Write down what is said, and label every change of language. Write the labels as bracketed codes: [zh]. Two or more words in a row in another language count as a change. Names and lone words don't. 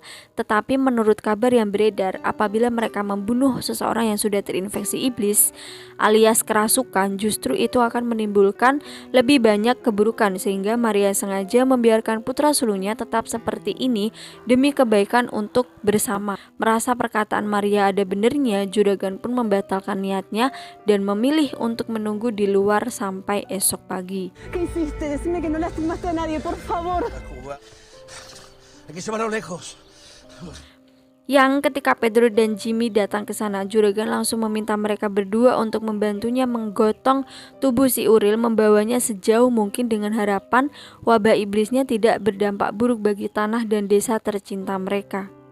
[id] Tetapi menurut kabar yang beredar, apabila mereka membunuh seseorang yang sudah terinfeksi iblis alias kerasukan, justru itu akan menimbulkan lebih banyak keburukan, sehingga Maria sengaja membiarkan putra sulungnya tetap seperti ini demi kebaikan untuk bersama. Merasa perkataan Maria ada benarnya, juragan pun membatalkan niatnya dan memilih untuk menunggu di luar sampai esok pagi. [es] ¿Qué hiciste? Decime que no lastimaste a nadie, por favor. Aquí se van a lo lejos. [id] Yang ketika Pedro dan Jimmy datang ke sana, juragan langsung meminta mereka berdua untuk membantunya menggotong tubuh si Uril, membawanya sejauh mungkin dengan harapan wabah iblisnya tidak berdampak buruk bagi tanah dan desa tercinta mereka.